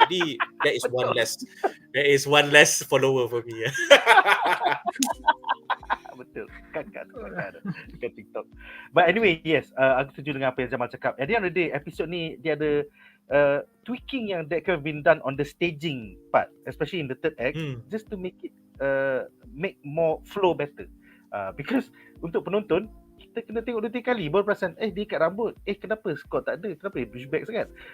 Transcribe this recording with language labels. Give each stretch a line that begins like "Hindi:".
English: Jadi that is one less follower for me.
Malay: Betul. Kakak ada dekat TikTok.
English: But anyway, yes,
Malay: aku setuju dengan apa yang Jamal cakap.
English: At the end of the day,
Malay: episode ni dia ada
English: tweaking yang that could have been done on the staging part, especially in the third act, just to make it make more flow better.
Malay: Because untuk penonton, kita kena tengok 2-3 kali baru perasan, dia ikat rambut, kenapa Scott tak ada, kenapa dia pushback sangat.